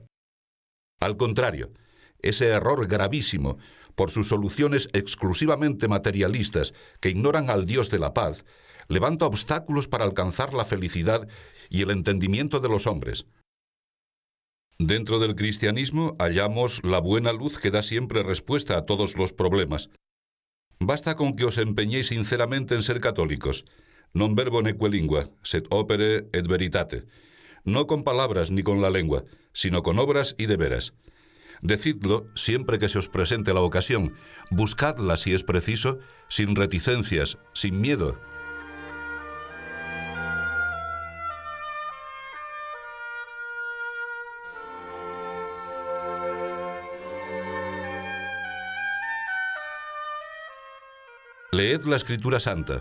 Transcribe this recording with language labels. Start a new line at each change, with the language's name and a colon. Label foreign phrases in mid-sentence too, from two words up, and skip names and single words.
Spanish: Al contrario, ese error gravísimo, por sus soluciones exclusivamente materialistas que ignoran al Dios de la paz, levanta obstáculos para alcanzar la felicidad y el entendimiento de los hombres. Dentro del cristianismo hallamos la buena luz que da siempre respuesta a todos los problemas. Basta con que os empeñéis sinceramente en ser católicos.
Latin: Non verbo neque lingua, sed opere et veritate.
Spanish: No con palabras ni con la lengua, sino con obras y de veras. Decidlo siempre que se os presente la ocasión. Buscadla si es preciso, sin reticencias, sin miedo. Leed la Escritura Santa.